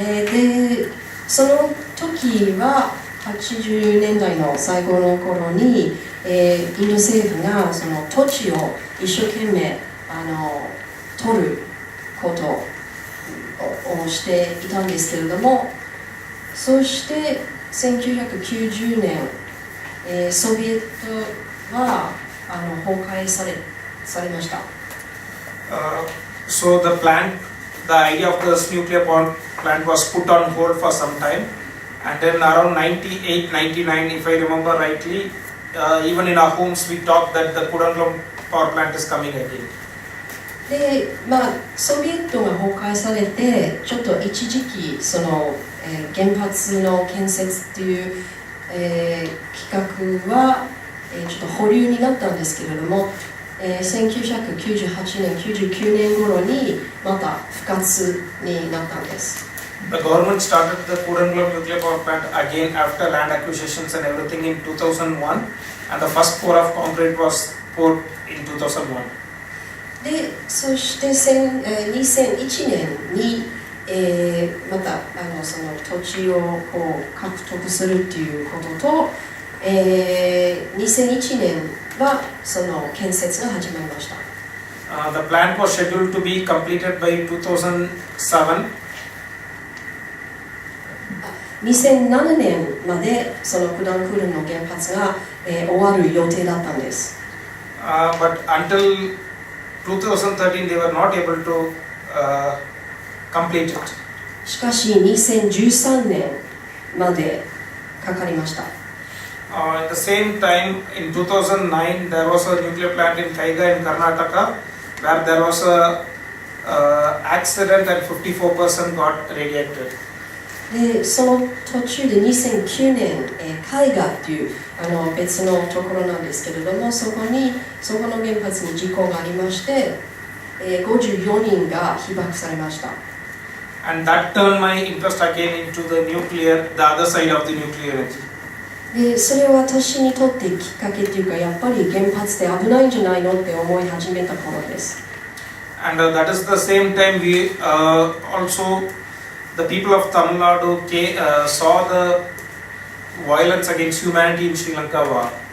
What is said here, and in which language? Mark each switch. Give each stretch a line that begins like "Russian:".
Japanese: でその時は80年代の最後の頃に、インド政府がその土地を一生懸命取ることをしていたんですけれども、そして1990年、ソビエトは崩壊されました。
English: So the idea of this nuclear power plant was put on hold for some time, and then around 98, 99, if I remember rightly, even in our homes we talked that the Kudankulam power plant is coming again.
Japanese: で、ソビエトが崩壊されて、ちょっと一時期その、原発の建設という、企画は、ちょっと保留になったんですけれども、1998年、99年頃にまた復活になったんです。
English: The government started the Kudankulam nuclear power plant again after land acquisitions and everything in 2001, and the first pour of concrete was poured in 2001.
Japanese: で、そして2001年に、またその土地をこう獲得するっていうことと、2001年はその建設が始まりました。
English: The plant was scheduled to be completed by 2007.
Japanese: 2007年までそのクダンクルンの原発が、終わる予定だったんです。
English: But until 2013 they were not able to complete it.
Japanese: しかし2013年までかかりました。
English: At the same time, in 2009, there was a nuclear plant in Kaiga in Karnataka, where there was a accident and 54% got radiated.
Japanese: でその途中で2009年、海賀っていう別のところなんですけれども、そこの原発に事故がありまして、54人が被爆されました。
English: And that turned my interest again into the nuclear, the other side of the nuclear energy.
Japanese: でそれは私にとってきっかけっていうか、やっぱり原発って危ないんじゃないのって思い始めた頃です。
English: And that is the same time we also, the people of Tamil Nadu saw the violence against humanity in Sri Lanka war.